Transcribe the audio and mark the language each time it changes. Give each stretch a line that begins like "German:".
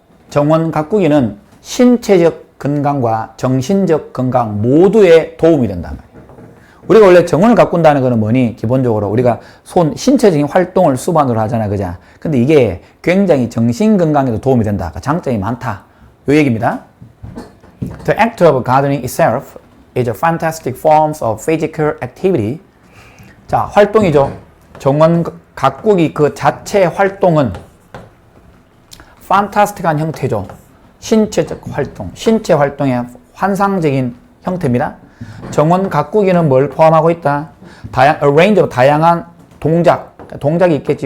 Korean: 정원 가꾸기는 신체적 건강과 정신적 건강 모두에 도움이 된단 말이에요. 우리가 원래 정원을 가꾼다는 거는 뭐니? 기본적으로 우리가 신체적인 활동을 수반으로 하잖아, 그죠? 근데 이게 굉장히 정신 건강에도 도움이 된다. 그러니까 장점이 많다. 요 얘기입니다.
English: The act of gardening itself is a fantastic form of physical activity.
Korean: 자, 활동이죠. 정원 가꾸기 그 자체 활동은 fantastic한 형태죠. 신체적 활동, 신체 활동의 환상적인 형태입니다. 정원 가꾸기는 뭘 포함하고 있다? 다양한 동작이 있겠지.